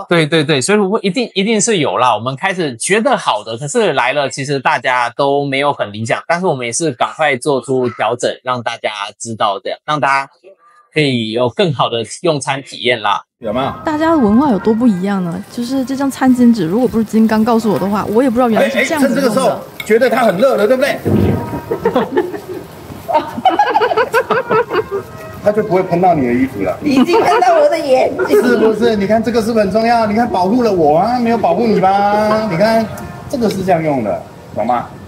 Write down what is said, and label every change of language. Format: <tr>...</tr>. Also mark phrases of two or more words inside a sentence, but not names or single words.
<zh>對對對，水土不服一定是有啦。我們開始覺得好的，可是來了其實大家都沒有很理想，但是我們也是趕快做出調整，讓大家知道這樣，讓大家可以有更好的用餐體驗啦。有沒有？大家的文化有多不一樣呢？就是這張餐巾紙，如果不是金剛告訴我的話，我也不知道原來是這樣子用的。趁這個時候覺得它很熱了，對不對？它就不會噴到你的衣服了。已經噴到我的眼睛，是不是？你看這個是不是很重要？你看保護了我啊，沒有保護你吧？你看這個是這樣用的，懂嗎？</zh>